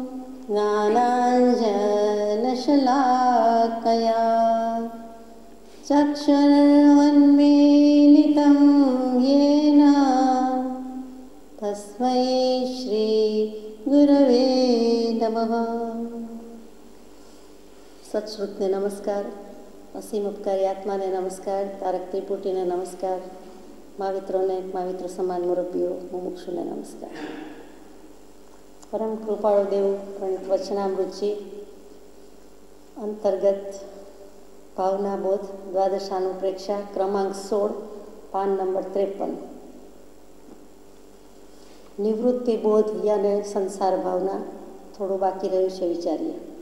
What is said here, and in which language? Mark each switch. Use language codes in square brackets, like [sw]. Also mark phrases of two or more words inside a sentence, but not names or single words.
[sa] ज्ञानाञ्जनशलाकया चक्षुरुन्मीलितं येन तस्मै श्री गुरवे नमः। [gu] સત્શ્રુતને નમસ્કાર, અસીમ ઉપકારી આત્માને નમસ્કાર, તારક ત્રિપુટીને નમસ્કાર, મહાવિત્રોને મહાવિત્ર સમાન મુરબ્બીઓ મુમુક્ષુને નમસ્કાર। પરમ કૃપાળુ દેવ પ્રણિત વચનામૃતજી અંતર્ગત ભાવના બોધ દ્વાદશાનુપ્રેક્ષા ક્રમાંક 16 પાન નંબર 53 નિવૃત્તિ બોધ યાને સંસાર ભાવના થોડું બાકી રહ્યું છે, વિચારીએ।